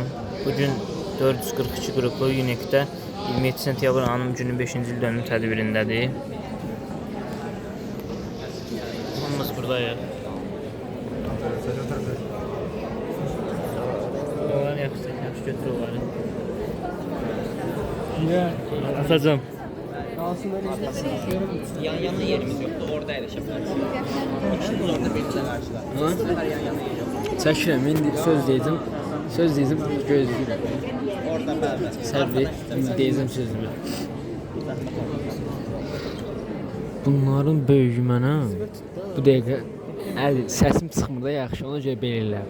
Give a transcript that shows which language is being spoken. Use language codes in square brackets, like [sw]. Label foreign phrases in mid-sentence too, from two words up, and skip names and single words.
[az] Bugün 442 qruplu Unique-də 27 sentyabr Anım Günü 5-ci il dönüm tədbirindədir. Hamımız buradayıq. Onları yaxşı götür onları. Atacağım. [tr] Yan yana yerimiz yoktu. Orada erişebiliriz. İkimiz orada birlikte karşılar. Yan yana yer yok. [az] Çəkirəm, indi söz deyəcəm, gözləyirəm. Orada bərabər. Səbri, indi deyəcəm sözümü. Bunların böyüyü mənə bu dəqiqə səsim çıxmır da yaxşı, ona görə belə eləyirəm.